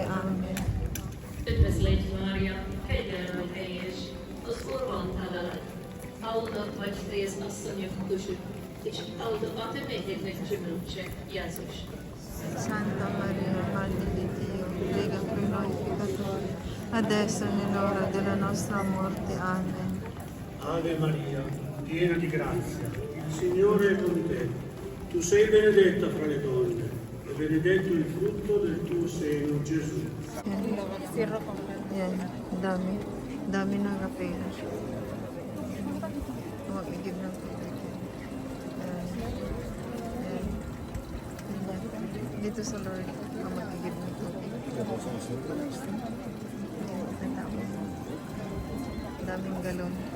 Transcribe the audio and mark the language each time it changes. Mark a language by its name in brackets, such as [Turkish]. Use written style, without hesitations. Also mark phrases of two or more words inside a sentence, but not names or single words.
[Hungarian] Amen. Üdvözlégy Mária, kegyelem teljes, az Úr van veled. Áldott vagy rész asszonyok között, és áldott a te méhédnek gyümölcse, Jézus. [Italian] Santa Maria, Madre di Dio, prega per noi peccatori, adesso è l'ora della nostra morte. Amen. Ave Maria, piena di grazia, il Signore è con te. Tu sei benedetta fra le donne, e benedetto il frutto del tuo seno, Gesù. [Filipino] Yan, dami ng kapela. Mag-igib ng tubig. Dito sa Lord, mag-igib ng tubig. Daming galon.